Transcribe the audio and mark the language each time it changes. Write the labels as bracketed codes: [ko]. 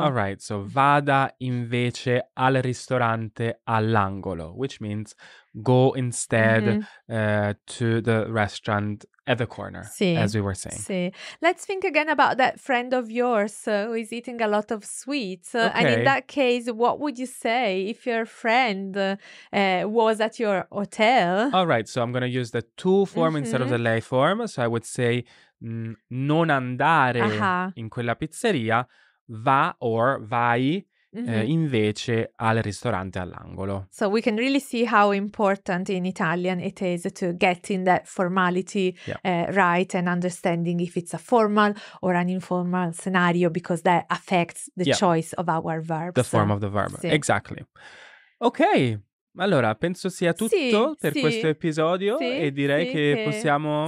[en] All right, so [it] vada invece al ristorante all'angolo, [en] which means go instead to the restaurant at the corner, as we were saying. [it] Sì. [en] Let's think again about that friend of yours who is eating a lot of sweets. And in that case, what would you say if your friend was at your hotel? All right, so I'm going to use the to form instead of the lei form. So I would say [it] non andare in quella pizzeria, va or vai invece al ristorante all'angolo. [en] So we can really see how important in Italian it is to get in that formality right and understanding if it's a formal or an informal scenario, because that affects the choice of our verbs. The form of the verb, exactly. [it] Ok, allora penso sia tutto per questo episodio e direi che possiamo